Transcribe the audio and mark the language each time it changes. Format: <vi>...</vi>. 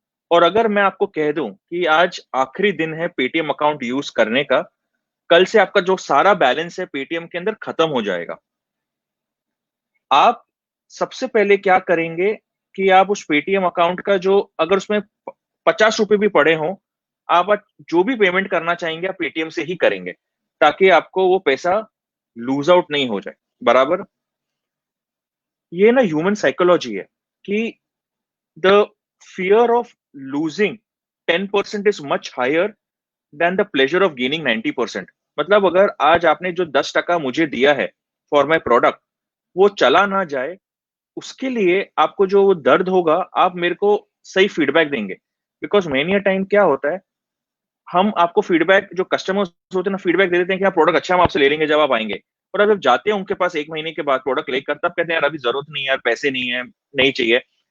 <hi>और अगर मैं आपको कह दूं कि आज आखिरी दिन है पेटीएम अकाउंट यूज करने का, कल से आपका जो सारा बैलेंस है पेटीएम के अंदर खत्म हो जाएगा, आप सबसे पहले क्या करेंगे कि आप उस पेटीएम अकाउंट का जो, अगर उसमें 50 रुपए भी पड़े हों, आप जो भी पेमेंट करना चाहेंगे आप पेटीएम से ही करेंगे, ताकि आपको वो पैसा लूज आउट नहीं हो जाए, बराबर। ये ना ह्यूमन साइकोलॉजी है कि</hi> <en>The fear of losing 10% is much higher than the pleasure of gaining 90%।</en> <hi>मतलब अगर आज आपने जो 10% मुझे दिया है फॉर माई प्रोडक्ट, वो चला ना जाए, उसके लिए आपको जो दर्द होगा, आप मेरे को सही फीडबैक देंगे। बिकॉज मेनी टाइम क्या होता है, हम आपको फीडबैक, जो कस्टमर्स होते हैं ना, फीडबैक दे देते हैं कि आप प्रोडक्ट अच्छा हम आपसे ले लेंगे जब आप आएंगे, और अब जब जाते हैं उनके पास 1 महीने के बाद प्रोडक्ट लेकर, तब कहते हैं यार अभी जरूरत नहीं है, यार पैसे नहीं है, नहीं चाहिए।</hi>